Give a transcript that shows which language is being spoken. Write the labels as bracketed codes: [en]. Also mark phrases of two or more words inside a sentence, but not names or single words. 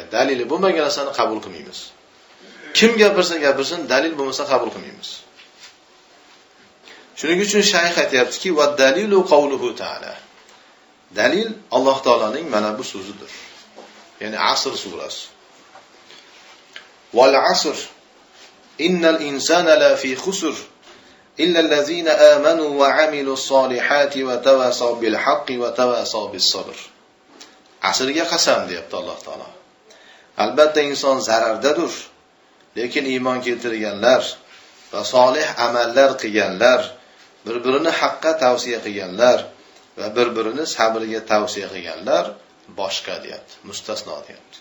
[uz] Dalili bo'lmagan narsani qabul qilmaymiz. Kim gapirsin, dalil bo'lmasa qabul qilmaymiz. Shuning uchun shayx aytayaptiki, [ar] والدليل قوله تعالى. [uz] Dalil Alloh taolaning mana bu so'zidir. Ya'ni Asr surasi. [ar] والعصر إن الإنسان لفي خسر إلا الذين آمنوا وعملوا الصالحات وتواصوا بالحق وتواصوا بالصبر. [uz] Asrga qasam deyapti Alloh taolo. Albatta inson zarardadir, lekin iymon keltirganlar va solih amallar qilganlar, bir-birini haqqa tavsiya qilganlar va bir-birini sabrga tavsiya qilganlar boshqa deyapti, mustasno deyapti.